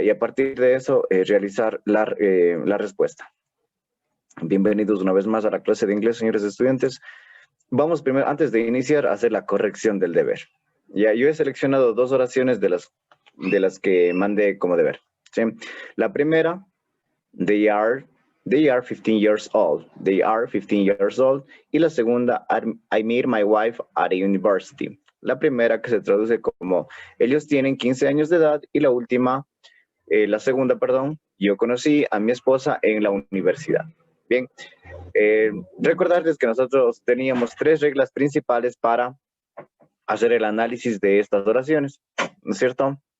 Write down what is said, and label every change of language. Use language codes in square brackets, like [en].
[es] Y a partir de eso, realizar la respuesta. Bienvenidos una vez más a la clase de inglés, señores estudiantes. Vamos primero, antes de iniciar, a hacer la corrección del deber. Ya, yo he seleccionado dos oraciones de las que mandé como deber. ¿Sí? La primera, [en] they are 15 years old. They are 15 years old. [es] Y la segunda, [en] I met my wife at a university. [es] La primera que se traduce como ellos tienen 15 años de edad y la última, la segunda, perdón, yo conocí a mi esposa en la universidad. Bien, recordarles que nosotros teníamos tres reglas principales para hacer el análisis de estas oraciones, ¿no es cierto?